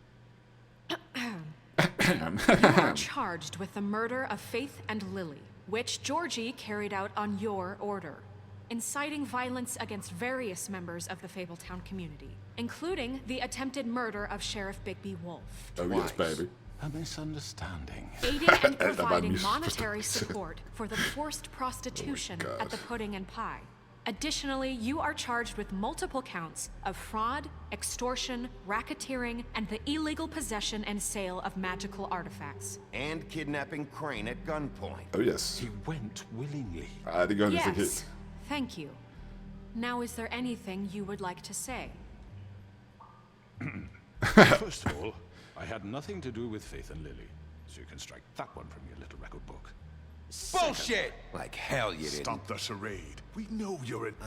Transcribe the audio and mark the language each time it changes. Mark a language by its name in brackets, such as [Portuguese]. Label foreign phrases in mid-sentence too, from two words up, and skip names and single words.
[English] You are charged with the murder of Faith and Lily, which Georgie carried out on your order, inciting violence against various members of the Fabletown community, including the attempted murder of Sheriff Bigby Wolf, Oh yes, baby. A misunderstanding. aiding and [Danish] Der var en [English] providing [Danish] misforståelse. [English] monetary support for the forced prostitution at the Pudding and Pie. Additionally, you are charged with multiple counts of fraud, extortion, racketeering, and the illegal possession and sale of magical artifacts. And kidnapping Crane at gunpoint. Oh yes. He went willingly. [Danish] Ej, det gør han vist ikke [English] Yes, [Danish] helt. [English] thank you. Now, is there anything you would like to say? First of all, I had nothing to do with Faith and Lily, so you can strike that one from your little record book. Bullshit! Like hell you didn't. Stop the charade. We know you're an...